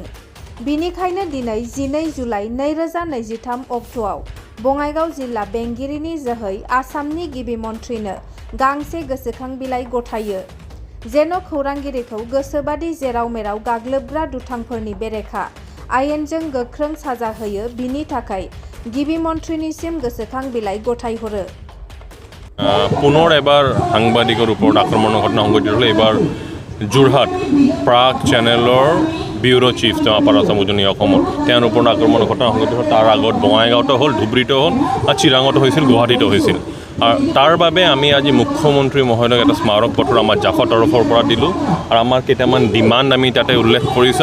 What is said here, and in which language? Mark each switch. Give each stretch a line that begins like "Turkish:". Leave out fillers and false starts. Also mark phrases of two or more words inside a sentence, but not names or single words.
Bodo: बिनिखायनो दिनै 12 जुलाइ 2023 अक्ट'आव बङाइगाव जिल्ला बेंगिरिनि जोहै आसामनि गिबि मन्थ्रिनो गांसे गोसोखां बिलाइ गथायो। जेन' खौरांगिरिखौ गोसोबादि जेराव मेराव गाग्लोबग्रा दुथांफोरनि बेरेखा आयेनजों गोख्रों साजा होयो बिनि थाखाय गिबि मन्थ्रिनिसिम गोसोखां बिलाइ गथायहरो।
Assamese: পুনৰ এবাৰ সাংবাদিকৰ ওপৰত আক্ৰমণৰ ঘটনা সংঘটিত হ'লে এইবাৰ যোৰহাট প্ৰাগ চেনেলৰ
English: bureau chief
Assamese: তেওঁ আপাৰ আছাম উজনি অসমত তেওঁৰ ওপৰত আক্ৰমণৰ ঘটনা সংঘটিত হ'ল। তাৰ আগত বঙাইগাঁৱতো হ'ল, ধুবুৰীতো হ'ল আৰু চিৰাঙতো হৈছিল, গুৱাহাটীতো হৈছিল। আৰু তাৰ বাবে আমি আজি মুখ্যমন্ত্ৰী মহোদয়ক এটা স্মাৰক পত্ৰ আমাৰ জাফৰ তৰফৰ পৰা দিলোঁ আৰু আমাৰ কেইটামান ডিমাণ্ড আমি তাতে উল্লেখ কৰিছোঁ।